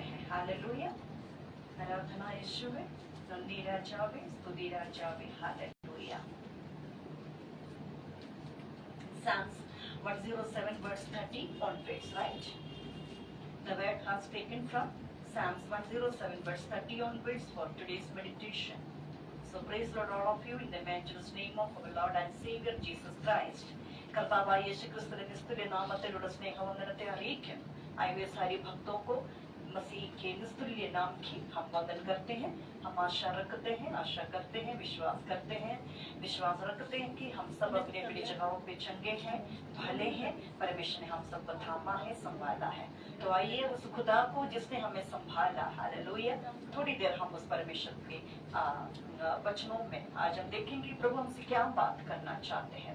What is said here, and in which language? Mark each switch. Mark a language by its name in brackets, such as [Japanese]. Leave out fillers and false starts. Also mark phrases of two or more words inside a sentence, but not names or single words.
[Malayalam] हालेलुया। ആരാധന യേശുവേ, നന്ദി രാജാവേ, സ്തുതി രാജാവേ, ഹാലേലൂയ। [English] Psalms 107 verse 30 onwards, right? The word has taken from Psalms 107 verse 30 onwards for today's meditation. So praise Lord all of you in the matchless name of our Lord and Savior Jesus Christ. [Malayalam] കർത്താവായ യേശുക്രിസ്തുവിന്റെ നിസ്തുല്യ നാമത്തിലുള്ള സ്നേഹവന്ദനത്തെ അറിയിക്കുന്നു. [Hindi] आए सारे भक्तों को मसीह के निस्तुल्य नाम की हम वंदन करते हैं। हम आशा रखते हैं, आशा करते हैं, विश्वास रखते हैं कि हम सब अपने अपनी जगहों पे चंगे हैं, भले हैं। परमेश्वर ने हम सबको थामा है, संभाला है। तो आइए उस खुदा को जिसने हमें संभाला, हालेलुया, थोड़ी देर हम उस परमेश्वर के वचनों में आज हम देखेंगे प्रभु हमसे क्या बात करना चाहते हैं।